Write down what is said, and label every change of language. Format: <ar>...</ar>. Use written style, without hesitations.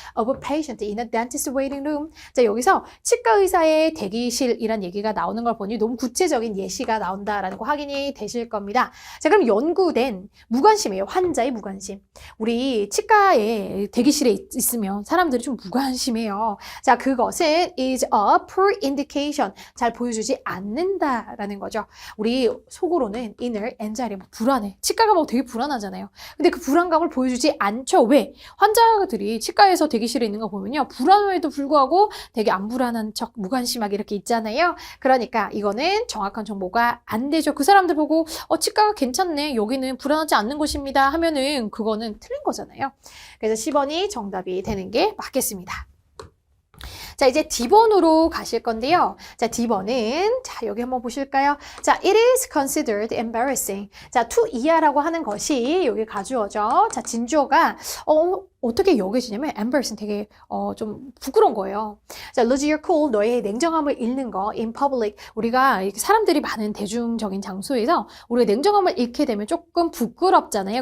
<en>Of a patient in a dentist waiting room.</en> <ko>자, 여기서 치과 의사의 대기실이란 얘기가 나오는 걸 보니 너무 구체적인 예시가 나온다라는 거 확인이 되실 겁니다. 자, 그럼 연구된 무관심이에요. 환자의 무관심. 우리 치과에 대기실에 있으면 사람들이 좀 무관심해요. 자, 그것은</ko> <en>is a poor indication.</en> <ko>잘 보여주지 않는다라는 거죠. 우리 속으로는 inner, n자리 불안해. 치과가 뭐 되게 불안하잖아요. 근데 그 불안감을 보여주지 않죠. 왜? 환자들이 치과에서 대기실에 있는 거 보면요. 불안함에도 불구하고 되게 안 불안한 척, 무관심하게 이렇게 있잖아요. 그러니까 이거는 정확한 정보가 안 되죠. 그 사람들 보고 치과가 괜찮네. 여기는 불안하지 않는 곳입니다. 하면은 그거는 틀린 거잖아요. 그래서 10번이 정답이 되는 게 맞겠습니다. 자, 이제 D번으로 가실 건데요. 자, D번은, 자, 여기 한번 보실까요?</ko> <en>자, it is considered embarrassing.</en> <ko>자, to 이하라고 하는 것이 여기 가주어죠. 자, 진주어가, 어떻게 여겨지냐면 embarrassing 되게 좀 부끄러운 거예요. 자,</ko> <en>lose your cool,</en> <ko>너의 냉정함을 잃는 거</ko> <en>in public.</en> <ko>우리가 이렇게 사람들이 많은 대중적인 장소에서 우리가 냉정함을 잃게 되면 조금 부끄럽잖아요.</ko>